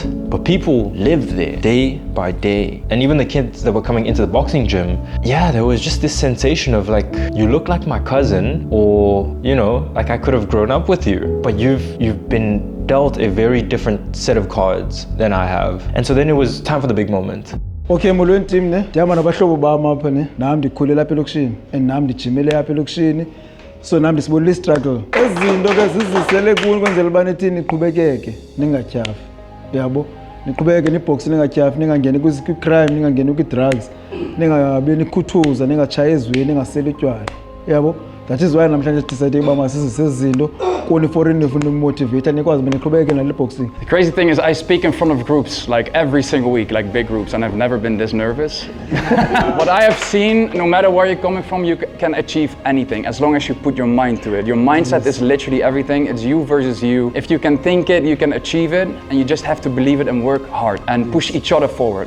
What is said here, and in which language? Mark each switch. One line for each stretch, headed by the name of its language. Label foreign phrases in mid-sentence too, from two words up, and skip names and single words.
English: But people live there day by day. And even the kids that were coming into the boxing gym, yeah, there was just this sensation of like, you look like my cousin, or, like I could have grown up with you. But you've been dealt a very different set of cards than I have. And so then it was time for the big moment.
Xhosa: Okay, molweni team ne. Ndihamba nabahlobo bam apha ne. Nami ndikhulele apha elokishini and nami ndijimele apha elokishini. So nami ndisibonile struggle. Ezinto ke zizisele kuni kwenzela ubani thini iqhubekeke ningatyhafi. Yabo? Niqhubeke niboxe ningatyhafi, ningangeni kwi-crime, ningangeni kwi-drugs, ningabe nikhuthuza, ningatshaya ezweni, ningaseli utywala. Yabo?
English: That is why
Xhosa: namhlanje decide uba masizise izinto kuni for nifuna motivate nikwazi beniqhubeke nale boxing.
English: The crazy thing is I speak in front of groups like every single week, like big groups, and I've never been this nervous. What I have seen, no matter where you're coming from, you can achieve anything as long as you put your mind to it. Your mindset is literally everything. It's you versus you. If you can think it, you can achieve it, and you just have to believe it and work hard and push each other forward.